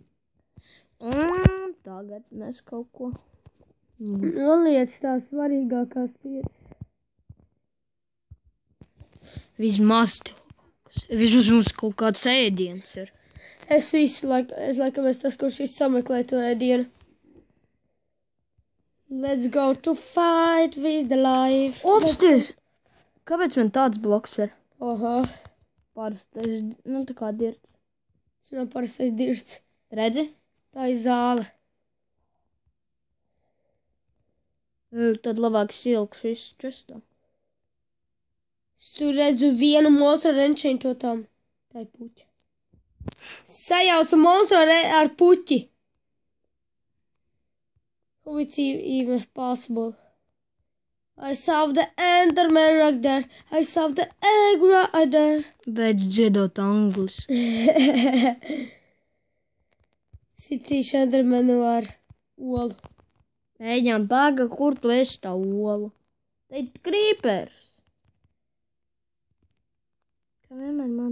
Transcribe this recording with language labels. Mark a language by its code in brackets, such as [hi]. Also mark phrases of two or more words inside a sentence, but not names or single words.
[lv] Un tagad mēs kaut ko. Noliec tās svarīgākās lietas. Vismaz tev kaut kas. Vismaz mums kaut kāds ēdiens ir. Es laikam es tas, kurš sameklē to ēdienu. [en] Let's go to fight with the life. [lv] Opsties! Kāpēc man tāds bloks ir? Oho. Parastais, tā kā dirts. Tas nav parastais dirts. Redzi? Tā ir zāle. Tad labāk silks visu čestā. Es tur redzu vienu monstru ar enchantotām. Tā ir puķa. Sajaucu monstru ar puķi. [en] How it's even possible? I saw the Enderman right there. I saw the egg right there. [lv] Beidz dziedot anglis. Sitīšu Endermanu ar olu. Ejam, baga, kur tu esi tā olu? Te ir krīpers. Kā vienmēr man.